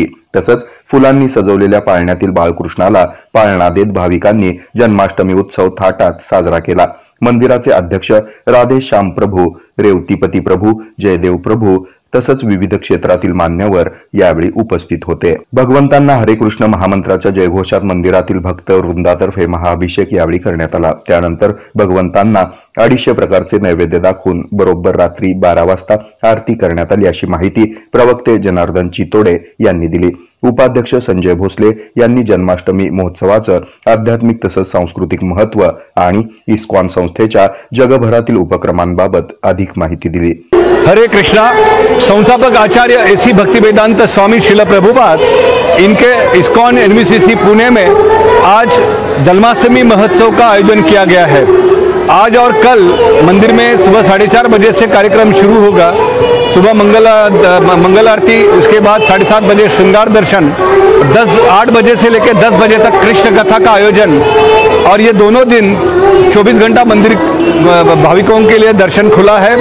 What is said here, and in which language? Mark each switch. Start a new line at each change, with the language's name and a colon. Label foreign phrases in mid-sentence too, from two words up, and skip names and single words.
Marathi: तसंच फुलांनी सजवलेल्या पाळण्यातील बाळकृष्णाला पाळणा देत भाविकांनी जन्माष्टमी उत्सव थाटात साजरा केला। मंदिराचे अध्यक्ष राधेश्याम प्रभू, रेवतीपती प्रभू, जयदेव प्रभू तसंच विविध क्षेत्रातील मान्यवर यावेळी उपस्थित होते। भगवंतांना हरे कृष्ण महामंत्राच्या जयघोषात मंदिरातील भक्त वृंदातर्फे महाअभिषेक यावेळी करण्यात आला। त्यानंतर भगवंतांना 250 प्रकारचे नैवेद्य दाखवून बरोबर रात्री 12 वाजता आरती करण्यात आली, अशी माहिती प्रवक्ते जनार्दन चितोडे यांनी दिली। उपाध्यक्ष संजय भोसले यांनी जन्माष्टमी महोत्सवाचं आध्यात्मिक तसंच सांस्कृतिक महत्त्व आणि इस्कॉन संस्थेच्या जगभरातील उपक्रमांबाबत अधिक माहिती दिली। हरे कृष्णा।
Hindi: संस्थापक आचार्य एसी भक्तिवेदांत स्वामी श्रील प्रभुपाद इनके इस्कॉन एनवीसीसी पुणे में आज जन्माष्टमी महोत्सव का आयोजन किया गया है। आज और कल मंदिर में सुबह 4:30 बजे से कार्यक्रम शुरू होगा। सुबह मंगल आरती, उसके बाद 7:30 बजे श्रृंगार दर्शन, 8 बजे से लेकर 10 बजे तक कृष्ण कथा का आयोजन, और ये दोनों दिन 24 घंटा मंदिर भाविकों के लिए दर्शन खुला है।